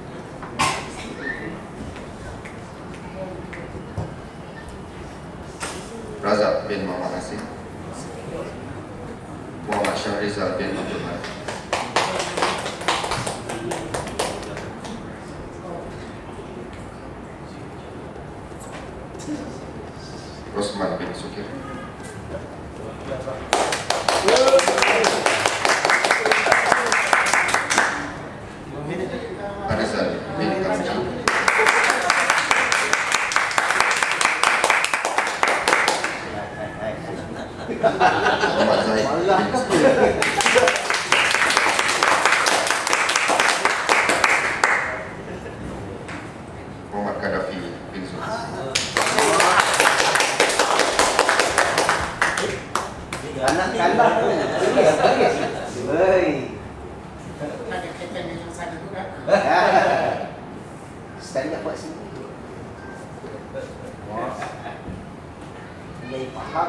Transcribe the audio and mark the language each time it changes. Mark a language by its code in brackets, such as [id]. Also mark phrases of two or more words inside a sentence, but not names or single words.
[ms] Razak bin Muhammad Nasir. Muhammad Syahrizal bin Abdul Malik. Rosman bin Sukir. Arizal bin Kamji. Muhammad Zahid bin Sukir. Muhammad Gaddafi bin Sukir. Anak kalah tu. Hei. Ada kaitan dengan sana juga. Sekali nak buat sini. Dia faham.